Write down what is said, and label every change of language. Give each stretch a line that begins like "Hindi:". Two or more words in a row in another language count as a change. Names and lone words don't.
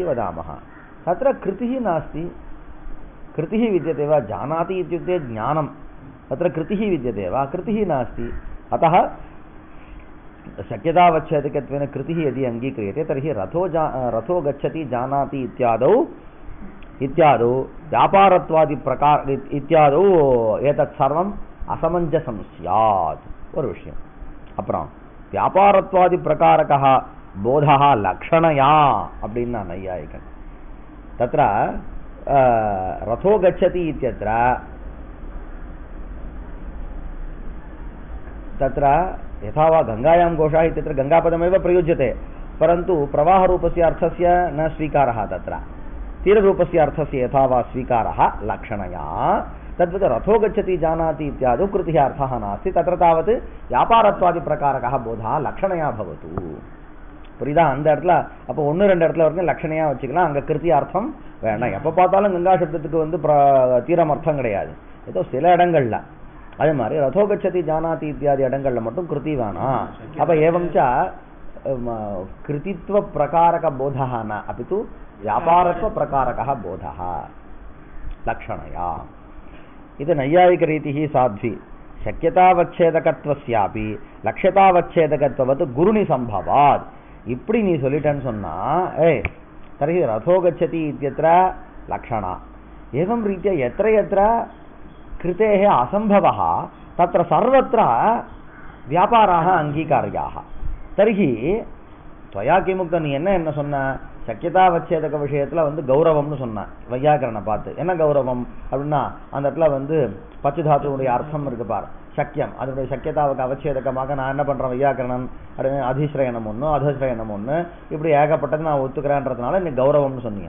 Sanskrit: वदामः तत्र कृतिः नास्ति कृतिः विद्यते वा जानाति इत्युक्ते ज्ञानं तत्र कृतिः विद्यते वा कृतिः नास्ति अतः शक्यतावच्छेदकत्वेन कृतिः यदि अङ्गीक्रियते तर्हि रथो गच्छति जानाति इत्यादौ व्यापारत्वादि प्रकार इत्यादौ एतत् सर्वम् असमञ्जसं स्यात्
Tamil: ஒரு விஷயம். அப்புறம்
Sanskrit: व्यापारत्वादि प्रकारकः बोधः लक्षणया
Tamil: அப்படின்னா நையாயிகன்.
Sanskrit: तत्र रथो गच्छति इत्यत्र तत्र यथा वा गंगायां घोषः इत्यत्र गंगापदमेव प्रयुज्यते, परन्तु प्रवाहरूपस्य अर्थस्य न स्वीकारः, तत्र तीररूपस्य अर्थस्य यथा वा स्वीकारः लक्षणया. तद्वत् रथो गच्छति जानाति इत्यादौ कृतिः अर्थः नास्ति. तत्र तावत् व्यापारत्वादिप्रकारकः बोधः लक्षणया भवतु.
Tamil: புரியுதா? அந்த இடத்துல அப்போ 1-2 இடத்துல வரைக்கும் லட்சணையா வச்சுக்கலாம். அங்கே கிருத்தி அர்த்தம் வேண்டாம். எப்போ பார்த்தாலும் கங்கா சப்தத்துக்கு வந்து தீரம் அர்த்தம் கிடையாது, ஏதோ சில இடங்கள்ல. அதே மாதிரி
Sanskrit: रथो गच्छति जानाति इत्यादि
Tamil: இடங்கள்ல மட்டும் கிருதி வேணாம்.
Sanskrit: அப்ப एवञ्च कृतित्व प्रकारक बोधः न अपि तु व्यापारत्व प्रकारकः बोधः लक्षणया. இது नैयायिक रीतिः साध्वी शक्यतावच्छेदकत्वस्यापि लक्ष्यतावच्छेदकत्ववत् गुरुणि सम्भवात्.
Tamil: இப்படி நீ சொல்லிட்டேன்னு சொன்னா
Sanskrit: तर्हि रथो गच्छति इत्यत्र लक्षणा एवं रीत्या यत्र यत्र कृतेः असंभवः तत्र सर्वत्र व्यापाराः अंगीकार्याः. तर्हि त्वया किमुक्तं
Tamil: நீ என்ன சொன்ன? சக்கியதாவச்சேதக விஷயத்துல வந்து கௌரவம்னு சொன்ன வையாகரணை பார்த்து. என்ன கௌரவம் அப்படின்னா அந்த இடத்துல வந்து பச்சு தாத்துடைய அர்த்தம் இருக்கு பார், சக்கியம். அதனுடைய சக்கியதாவுக்கு அவச்சேதகமாக நான் என்ன பண்றேன்? வையாகரணம் அதிஸ்ரயணம் ஒன்று அதஸ்ரயணம் ஒன்று இப்படி ஏகப்பட்டது நான் ஒத்துக்கிறேன்றதுனால நீ கௌரவம்னு சொன்னீங்க.